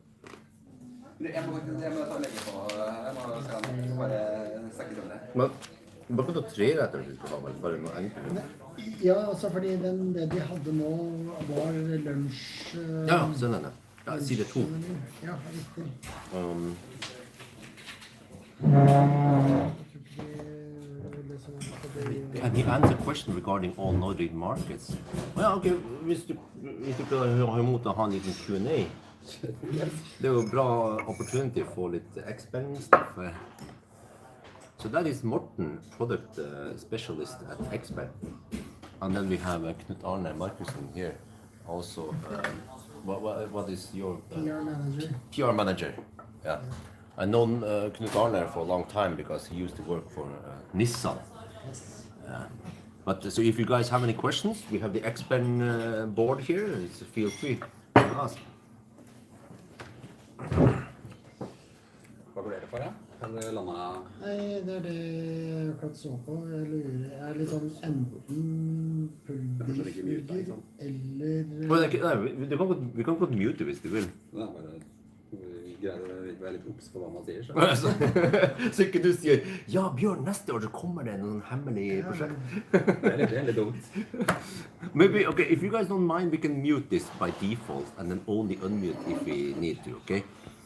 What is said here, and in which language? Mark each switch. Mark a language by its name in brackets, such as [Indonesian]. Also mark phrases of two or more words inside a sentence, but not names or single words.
[Norwegian] Jeg må ta og legge på. Jeg må bare snakke om det. Men bare kan du ta 3 retter hvis du skal ha vel, bare noe enkelt. Ja, altså fordi det de hadde nå var lunsj... Ja, sånn er det. Ja, side 2. Ja, riktig. [English] And he answered a question regarding all Nordic markets. [Norwegian] Ja, ok, hvis du har imot å ha en liten Q&A, det er jo bra opportunity for litt Xpeng-stuff. [English] So that is Morten, product specialist at Xpeng. And then we have Knut Arne Markussen here. Also, what is your... PR manager. PR manager, yeah. I've known Knut Arne for a long time because he used to work for Nissan. But so if you guys have any questions, we have the Xpeng board here. So feel free to ask. [Norwegian] Har dere landa? Nei, det er det jeg akkurat så på. Jeg er litt sånn enten pullbeef-burger eller Men vi kan godt mute hvis du vil. Det er bare greier å være litt obs på hva man sier. Så ikke du sier ja, Bjørn, neste år så kommer det noen hemmelig prosjekt. Det er litt dumt. [English] Maybe, okay, if you guys don't mind, we can mute this by default and then only unmute if we need to, okay?